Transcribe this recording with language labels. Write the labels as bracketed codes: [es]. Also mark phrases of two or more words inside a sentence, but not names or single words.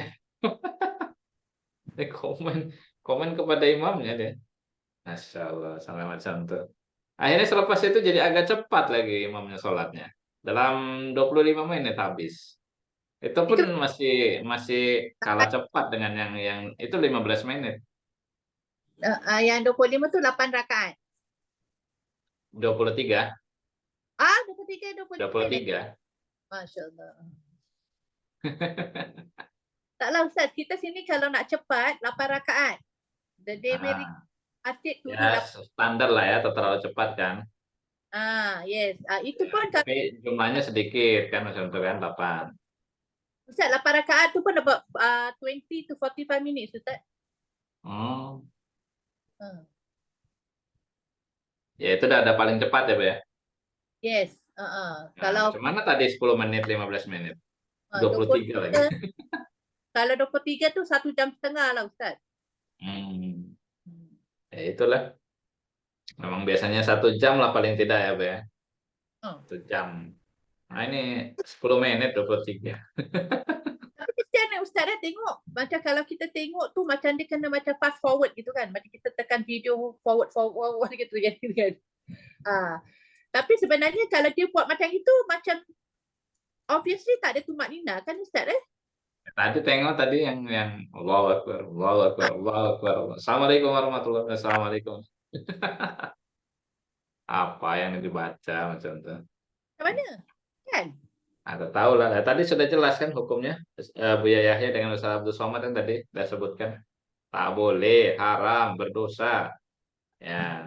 [ms] Dia komen kepada imamnya deh. [ar] ما شاء الله, [ms] sampai macam tuh. Akhirnya selepas itu jadi agak cepat lagi imamnya sholatnya. Dalam 25 menit habis. Itu pun masih kalah cepat dengan yang itu 15 menit. Yang 25 tu 8 rakaat. 23. 23, 23. [ar] ما شاء الله. [ms] Taklah Ustaz, kita sini kalau nak cepat 8 rakaat. The Daily Atid tu Ya, standar lah ya, tak terlalu cepat kan. Yes. Itu pun tapi jumlahnya sedikit kan, macam itu kan, 8. Ustaz, 8 rakaat tu pun [en] about 20 to 45 minutes [ms] Ustaz. [id] Ya itu udah ada paling cepat ya, Bu ya. [ms] Yes. Kalau Mana tadi 10 menit, 15 menit. 23 lagi. Kalau 23 tu 1 jam setengah lah Ustaz. Ya itulah. [id] Memang biasanya 1 jam lah paling tidak ya, Bu ya. [ms] 1 jam. Nah ini 10 menit 23. Tapi kesian Ustaz tengok. Macam kalau kita tengok tu macam dia kena macam [en] fast forward [ms] gitu kan. Macam kita tekan video forward gitu kan. Tapi sebenarnya kalau dia buat macam itu, macam obviously tak ada tumak nina kan Ustaz Tadi tengok tadi yang [ar] الله أكبر، الله أكبر، الله أكبر. السلام عليكم ورحمة الله وبركاته. Assalamualaikum. [ms] Apa yang dibaca macam itu? Mana? Kan? Ada tahu lah. Tadi sudah jelas kan hukumnya. Buya Yahya dengan Ustaz Abdul Somad yang tadi sudah sebutkan. Tak boleh, haram, berdosa. Ya.